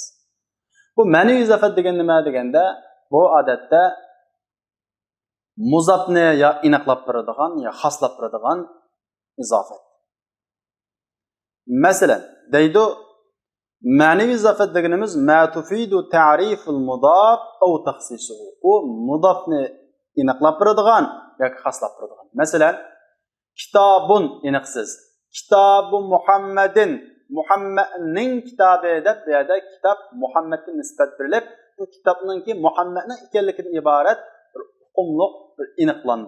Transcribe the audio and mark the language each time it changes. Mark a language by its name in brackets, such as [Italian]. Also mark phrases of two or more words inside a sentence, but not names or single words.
[Uzbek] Bu ma'naviy izofat degan nima deganda, bu odatda muzofni ya inoqlab beradigan, ya xoslab beradigan izofat. Masalan, deydi Ma'naviy izofat deganimiz [Arabic] ما تفيد تعريف المضاف أو تخصيصه. [Uzbek] U mudafni aniqlab beradigan yoki xoslab beradigan. Masalan, kitobun aniqsiz. [Arabic] كتاب محمد, [Uzbek] Muhammadning kitobi deb bu yerda kitob Muhammadga nisbat berilib, bu kitobningki Muhammadning ekanligidan iborat bir hukmliq bir aniqlandi.